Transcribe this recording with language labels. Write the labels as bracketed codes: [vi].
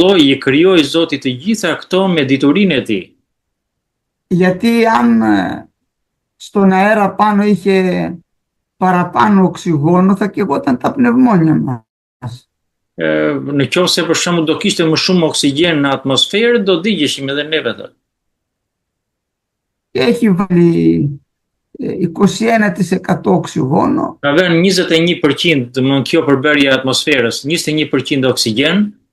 [sq] I krijoi Zoti të gjitha këto me diturinë e tij. [el] Γιατί αν στον αέρα πάνω είχε παραπάνω οξυγόνο θα καιγόταν τα πνευμόνια μας. [sq] Në qoftë se për shembull do kishte më shumë oksigjen në atmosferë, do digjeshim edhe neve thot. [el] Έχει βάλει 21% οξυγόνο. [sq] Ka vënë 21%, domethënë kjo përbërje e atmosferës, 21% oksigjen,